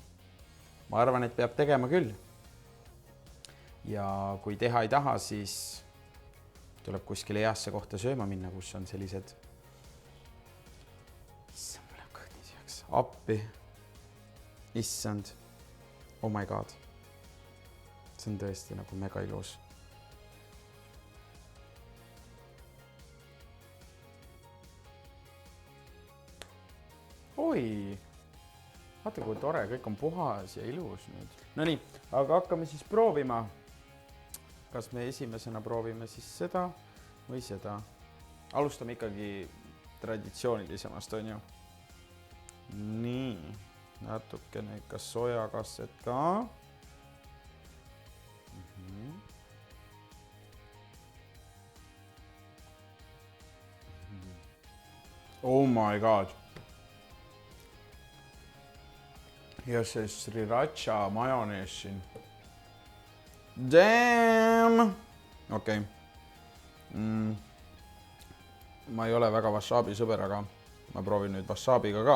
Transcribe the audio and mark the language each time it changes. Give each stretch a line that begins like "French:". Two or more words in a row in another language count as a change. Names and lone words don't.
Estonian: Ma arvan, et peab tegema küll. Ja kui teha ei taha, siis tuleb kuskile heasse kohta sööma minna, kus on sellised issand, mul läheb kõht tühjaks. Appi. Issand.
English: Oh my god.
Estonian: See on tõesti nagu mega ilus. Oi, vaata kui tore, kõik on puhas ja ilus nüüd. No nii, aga hakkame siis proovima. Kas me esimesena proovime siis seda või seda? Alustame ikkagi traditsioonilisemast, on ju? Nii, natukene ikka sojakastet ka.
English: Oh my god.
Estonian: Ja see sriracha majonees siin. Damn! Okei. Ma ei ole väga wasabi sõber, aga ma proovin nüüd wasabiga ka.